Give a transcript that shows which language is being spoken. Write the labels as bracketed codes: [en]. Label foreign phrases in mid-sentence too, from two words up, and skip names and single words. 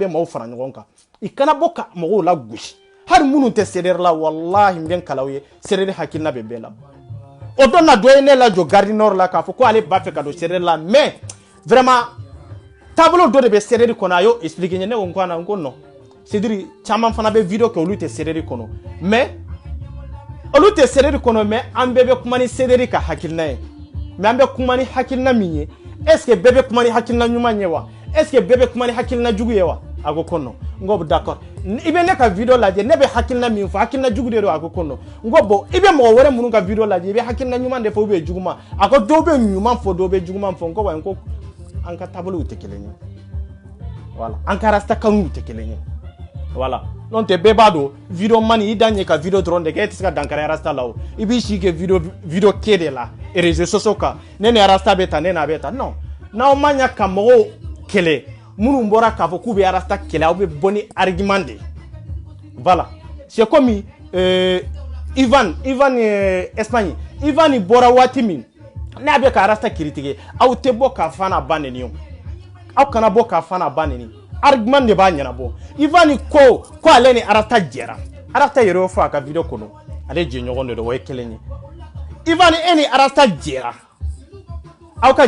[bm] maaw fara ɲɔgɔn kan i kana bɔ ka mɔgɔw la gosi hali minnu tɛ CDR la wallahi n bɛ n kala aw ye CDR hakilina bɛ bɛɛ la o don na dɔ ye ne lajɔ Gare Nord la k'a fɔ ko ale b'a fɛ ka don CDR la [fr] mais vraiment [bm] taabolo dɔ de bɛ CDR kɔnɔ a y'o expliquer ne ko n ko an na n ko non [fr] c'est à dire [bm] caman fana bɛ video kɛ olu tɛ CDR kɔnɔ mais olu tɛ CDR kɔnɔ mais an bɛɛ bɛ kuma ni CDR ka hakilina ye mais an bɛ kuma ni hakilina min ye [fr] est ce que [bm] bɛɛ bɛ kuma ni hakilina ɲuman ye wa [fr] est ce [bm] que bɛɛ bɛ kuma ni hakilina jugu ye wa a ko non n ko d'accord i bɛ ne ka video lajɛ ne bɛ hakilina min fɔ hakilina jugu de don a ko non n ko bon i bɛ mɔgɔ wɛrɛ minnu ka video lajɛ i bɛ hakilina ɲuman de fɔ [fr] ou bien [bm] juguman a ko dɔw bɛ ɲuman fɔ dɔw bɛ juguman fɔ n ko wa n ko an ka taabolow tɛ kelen ye voilà an ka rasta kanuw tɛ kelen ye voilà non tɛ bɛɛ b'a dɔn video mani i da ɲɛ ka video dɔrɔn de kɛ e tɛ se ka dankari rasta la o i b'i si kɛ video kɛ de la [fr] réseaux sociaux [bm] kan ne ni rasta bɛ tan ne n'a bɛ tan non n'aw ma ɲa ka mɔgɔw kɛlɛ minnu bɔra k'a fɔ k'u bɛ rasta kɛlɛ aw bɛ bɔ ni argument de voilà [fr] c'est comme [bm] Ivan Espagne Ivan bɔra waati min n'a bɛ ka rasta critiquer aw tɛ bɔ k'a fa n'a ba neni o aw kana bɔ k'a fa n'a ba neni argument de b'a ɲɛnabɔ Ivan ko ale ni arasta jɛra arasta yɛrɛ y'o fɔ a ka video kɔnɔ ale jɛɲɔgɔn de don o ye kelen ye Ivan e ni arasta jɛra aw ka